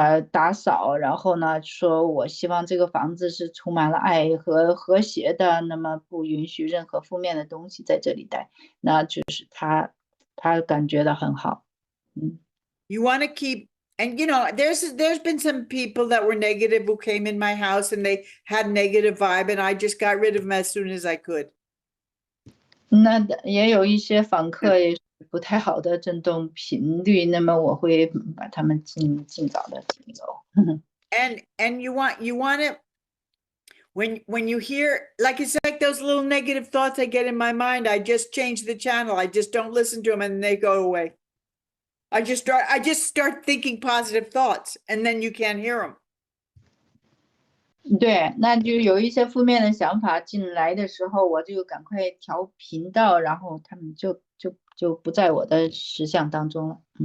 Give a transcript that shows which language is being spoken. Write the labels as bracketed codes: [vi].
[zh] 打扫，然后呢说我希望这个房子是充满了爱和和谐的，那么不允许任何负面的东西在这里待，那就是他感觉到很好。 [en] You want to keep, and there's been some people that were negative who came in my house and they had negative vibe and I just got rid of them as soon as I could. [zh] 那也有一些访客也不太好的振动频率，那么我会把他们尽早的请走。 [en] And you want to, when you hear, it's like those little negative thoughts I get in my mind, I just change the channel. I just don't listen to them and they go away. I just start thinking positive thoughts and then you can't hear them. [zh] 对，那就有一些负面的想法进来的时候，我就赶快调频道，然后他们就不在我的实相当中了。